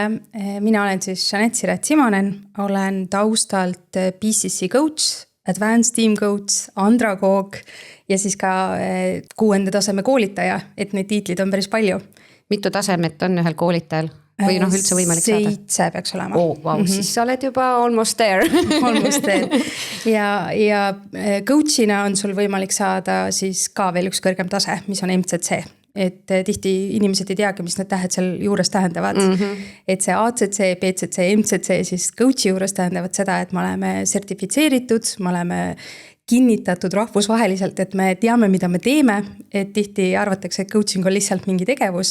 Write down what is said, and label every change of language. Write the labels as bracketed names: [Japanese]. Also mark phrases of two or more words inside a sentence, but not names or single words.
[Estonian] Mina olen siis Jeanette Siret Simonen, olen taustalt [English] BCC coach, Advanced Team Coach, [Estonian] andragoog ja siis ka 6. taseme koolitaja, et neid tiitlid on päris palju. Mitu tasemet on ühel koolitajal? Või üldse võimalik saada? 7 peaks olema. Wow, siis sa oled juba [English] almost there. Almost there. [Estonian] Ja coachina on sul võimalik saada siis ka veel üks kõrgem tase, mis on MCC. Et tihti inimesed ei teagi, mis need tähed seal juures tähendavad. Et see ACC, BCC, MCC siis coachi juures tähendavad seda, et me oleme sertifitseeritud, me oleme kinnitatud rahvusvaheliselt, et me teame, mida me teeme, et tihti arvatakse, et coaching on lihtsalt mingi tegevus.